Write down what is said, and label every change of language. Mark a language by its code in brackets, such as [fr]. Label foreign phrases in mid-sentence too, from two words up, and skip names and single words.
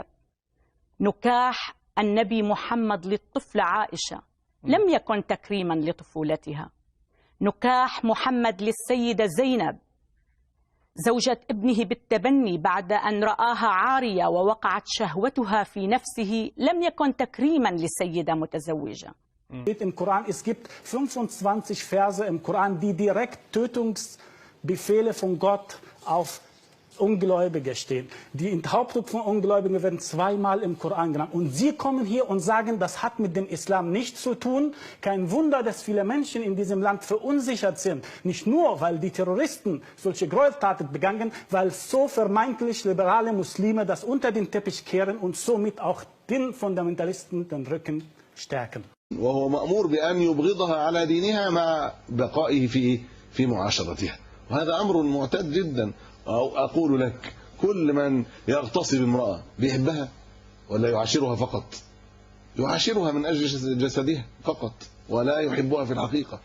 [ar] نكاح النبي محمد للطفلة عائشة لم يكن تكريما لطفولتها. نكاح محمد للسيدة زينب زوجة ابنه بالتبني بعد أن رآها عارية ووقعت شهوتها في نفسه لم يكن تكريما لسيدة متزوجة. [de] Im Koran, es gibt 25 Verse im Koran, die direkt Tötungsbefehle von Gott auf Ungläubige stehen. Die Enthauptung von Ungläubigen werden zweimal im Koran genannt. Und Sie kommen hier und sagen, das hat mit dem Islam nichts zu tun. Kein Wunder, dass viele Menschen in diesem Land verunsichert sind. Nicht nur, weil die Terroristen solche Gräueltaten begangen, weil so vermeintlich liberale Muslime das unter den Teppich kehren und somit auch den Fundamentalisten den Rücken stärken. [ar] وهو مأمور بأن يبغضها على دينها مع بقائه في معاشرتها. وهذا أمر معتاد جدا. أو أقول لك كل من يغتصب امرأة بيحبها ولا يعاشرها فقط؟ يعاشرها من أجل جسدها فقط ولا يحبها في الحقيقة.